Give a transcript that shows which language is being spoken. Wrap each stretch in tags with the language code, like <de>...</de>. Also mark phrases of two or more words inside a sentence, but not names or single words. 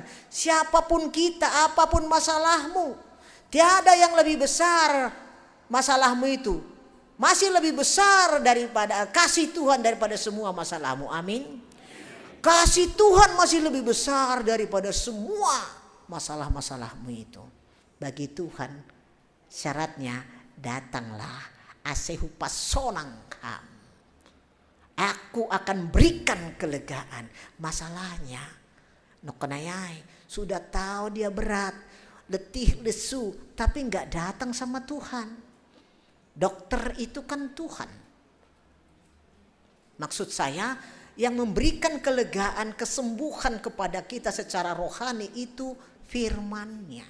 <id>Siapapun kita, apapun masalahmu, tiada yang lebih besar masalahmu itu. Masih lebih besar daripada kasih Tuhan daripada semua masalahmu. Amin. Kasih Tuhan masih lebih besar daripada semua masalah-masalahmu itu. Bagi Tuhan syaratnya, datanglah</id> <bts>asehu pasonang ham.</bts> <id>Aku akan berikan kelegaan. Masalahnya nokenayai sudah tahu dia berat, letih, lesu, tapi nggak datang sama Tuhan. Dokter itu kan Tuhan. Maksud saya, yang memberikan kelegaan, kesembuhan kepada kita secara rohani itu firman-Nya.</id>